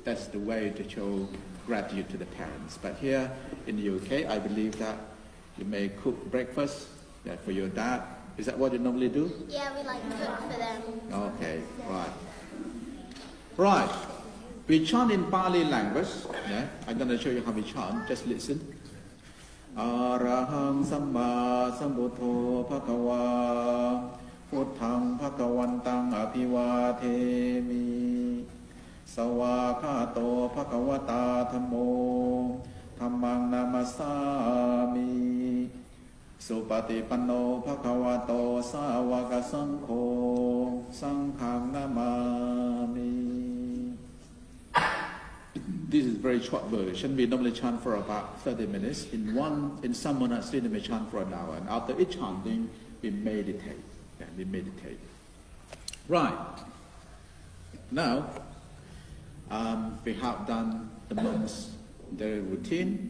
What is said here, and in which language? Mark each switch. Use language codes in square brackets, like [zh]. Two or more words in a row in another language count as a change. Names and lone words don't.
[en] That's the way to show gratitude to the parents. But here in the UK, I believe that you may cook breakfast for your dad. Is that what you normally do? Yeah, we like cook for them. Okay, right. Right. We chant in Pali language. Yeah, I'm going to show you how we chant. Just listen. [pi] Arahang Samma Sambuddho Bhagava Putthaṃ Bhagavantang Abhivatemi Sawakato Bhagavata Dhammo Dhammang Namasami Supatipanno Bhagavato Sāvaka Saṅkho Saṅghang Namami. [en] This is a very short version. We normally chant for about 30 minutes. In some monasteries, we may chant for an hour. And after each chanting, we meditate. Yeah, we meditate. Right. Now, we have done the monks' daily routine.